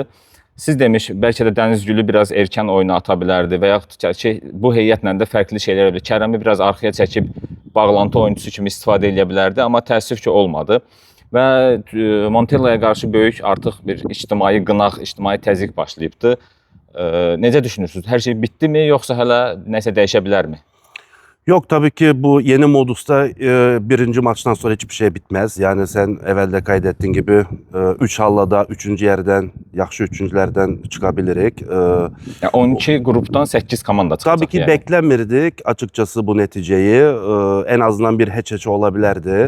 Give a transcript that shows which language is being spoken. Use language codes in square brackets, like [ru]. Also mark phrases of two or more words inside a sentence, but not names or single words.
[az] Siz demiş, bəlkə də Dəniz Gülü biraz erkən oyuna ata bilərdi və yaxud ki, bu heyətlə də fərqli şeylər edə bilər. Kərəmi biraz arxaya çəkib bağlantı oyuncusu kimi istifadə edə bilərdi, amma təəssüf ki, olmadı. Və Montella'ya qarşı böyük artıq bir ictimai qınaq, ictimai təzyiq başlayıbdı. Necə düşünürsünüz? Hər şey bitdimi, yoxsa hələ nəsə dəyişə bilərmi? [tr] Yok, tabii ki bu yeni modusta birinci maçtan sonra hiçbir şey bitmez. Yani sen evvelde kaydettiğin gibi 3 hallada 3. yerden, yaxşı 3'üncülerden çıkabilirik. Yani 12 gruptan 8 komanda çıkacak. Tabii ki yani. beklemirdik açıkçası bu neticeyi. En azından bir heç olabilirdi.